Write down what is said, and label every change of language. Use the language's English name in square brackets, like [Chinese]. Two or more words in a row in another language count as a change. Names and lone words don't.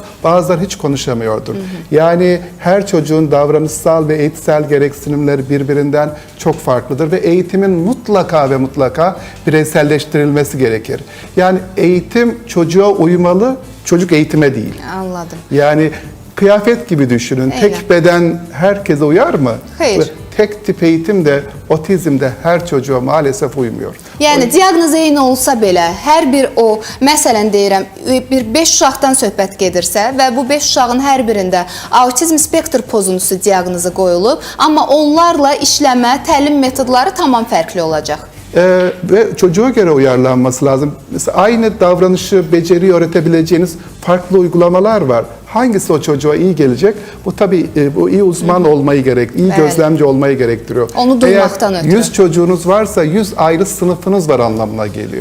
[Turkish] Bazıları hiç konuşamıyordur. Yani her çocuğun davranışsal ve eğitsel gereksinimleri birbirinden çok farklıdır ve eğitimin mutlaka ve mutlaka bireyselleştirilmesi gerekir. Yani eğitim çocuğa uymalı, çocuk eğitime değil. Anladım. Yani kıyafet gibi düşünün. Eyvah. Tek beden herkese uyar mı? Hayır. Ve tek tip eğitim de otizmde her çocuğa maalesef uymuyor. [Azerbaijani] Yəni diaqnoz eyni olsa belə, hər bir o, məsələn deyirəm, bir 5 uşaqdan söhbət gedirsə və bu 5 uşağın hər birində autizm spektr pozuntusu diaqnozu qoyulub, amma onlarla işləmə, təlim metodları tamam fərqli olacaq. [Turkish] Ve çocuğa göre uyarlanması lazım. Mesela aynı davranışı, beceriyi öğretebileceğiniz farklı uygulamalar var. Hangisi o çocuğa iyi gelecek? Bu tabii bu iyi uzman olmayı iyi gözlemci olmayı gerektiriyor. Onu duymaktan Eğer ötürü. 100 çocuğunuz varsa 100 ayrı sınıfınız var anlamına geliyor.